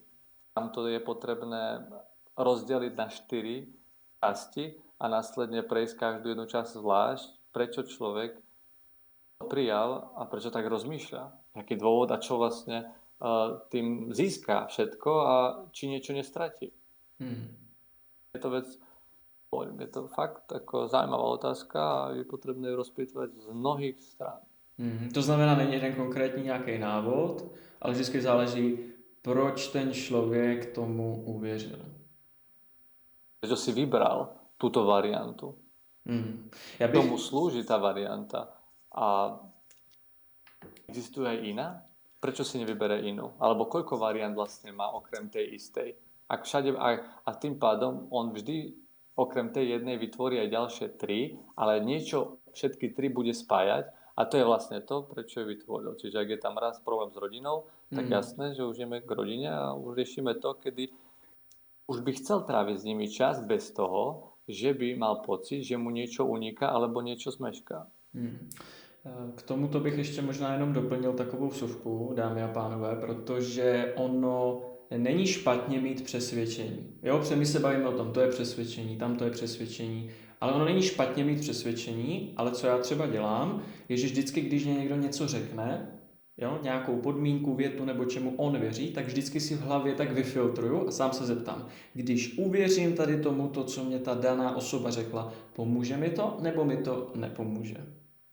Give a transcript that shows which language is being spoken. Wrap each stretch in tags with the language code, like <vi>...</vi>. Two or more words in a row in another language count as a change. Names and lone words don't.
<sk>Tam to je potrebné rozdeliť na 4 časti a následne prejsť každú jednu časť zvlášť, prečo človek to prijal a prečo tak rozmýšľa. Aký dôvod a čo vlastne tým získa všetko a či niečo nestratí. Je to fakt ako zaujímavá otázka a je potrebné ju rozpýtovať z mnohých strán.</sk> <cs>To znamená, není jeden konkrétní nějaký návod, ale vždycky záleží, proč ten člověk tomu uvěřil.</cs> <sk>Prečo si vybral túto variantu. Tomu slúži tá varianta. A existuje aj iná? Prečo si nevybere inú? Alebo koľko variant vlastne má okrem tej istej? A tým pádom on vždy okrem tej jednej vytvorí aj ďalšie 3, ale niečo všetky 3 bude spájať a to je vlastne to, prečo ju vytvoril. Čiže ak je tam raz problém s rodinou, tak jasné, že už ideme k rodine a už riešime to, kedy už by chcel tráviť s nimi čas bez toho, že by mal pocit, že mu niečo uniká alebo niečo zmešká.</sk> <cs>K tomuto bych ještě možná jenom doplnil takovou vsuvku, dámy a pánové, protože ono není špatně mít přesvědčení. Jo, my se bavíme o tom, to je přesvědčení, tam to je přesvědčení, ale ono není špatně mít přesvědčení, ale co já třeba dělám, je, že vždycky, když mě někdo něco řekne, jo, nějakou podmínku, větu nebo čemu on věří, tak vždycky si v hlavě tak vyfiltruju a sám se zeptám, když uvěřím tady tomu, to, co mě ta daná osoba řekla, pomůže mi to nebo mi to nepomůže?</cs>